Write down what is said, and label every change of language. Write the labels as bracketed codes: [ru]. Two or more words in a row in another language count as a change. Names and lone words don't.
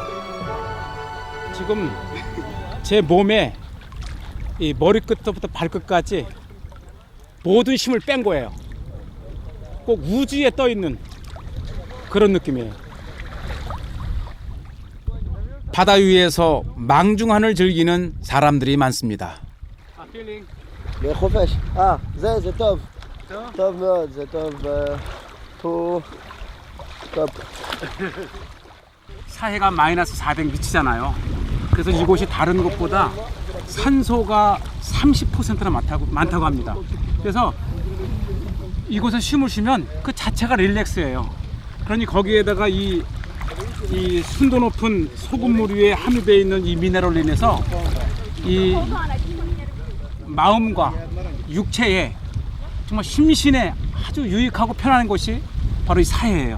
[ko] 지금 제 몸에 이 머리끝부터 발끝까지 모든 힘을 뺀 거예요. 꼭 우주에 떠 있는 그런 느낌이에요. 바다 위에서 망중한을 즐기는 사람들이 많습니다. [he] בחופש. זה טוב. טוב מאוד, זה טוב. פה. טוב. [ko] 사해가 마이너스 400 미치잖아요. 그래서 이곳이 다른 곳보다 산소가 30%나 많다고 합니다. 그래서 이곳에 쉼을 쉬면 그 자체가 릴렉스예요. 그러니 거기에다가 이 순도 높은 소금물 위에 함유되어 있는 이 미네랄로 인해서 이 마음과 육체에 정말 심신에 아주 유익하고 편안한 곳이 바로 이 사해예요.